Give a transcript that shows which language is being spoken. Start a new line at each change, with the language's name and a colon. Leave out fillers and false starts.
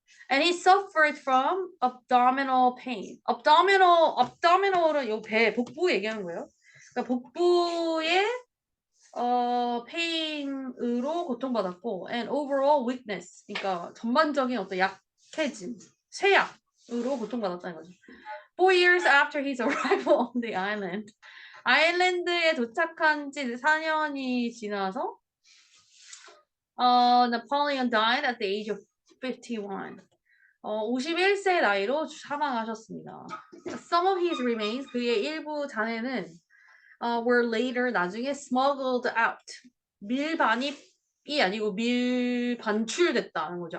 English: And he suffered from abdominal pain.
Korean: abdominal은 요 배, 복부 얘기하는 거예요. 그러니까 복부의 pain으로 고통받았고,
English: and overall weakness.
Korean: 그러니까 전반적인 어떤 약해짐, 쇠약으로 고통받았다는 거죠.
English: 4 years after his arrival on the island.
Korean: 아일랜드에 도착한 지 4년이 지나서
English: Napoleon died at the age of 51.
Korean: 51세 나이로 사망하셨습니다.
English: Some of his remains,
Korean: 그의 일부 잔해는
English: were later,
Korean: 나중에
English: smuggled out.
Korean: 밀반입이 아니고 밀반출됐다는 거죠.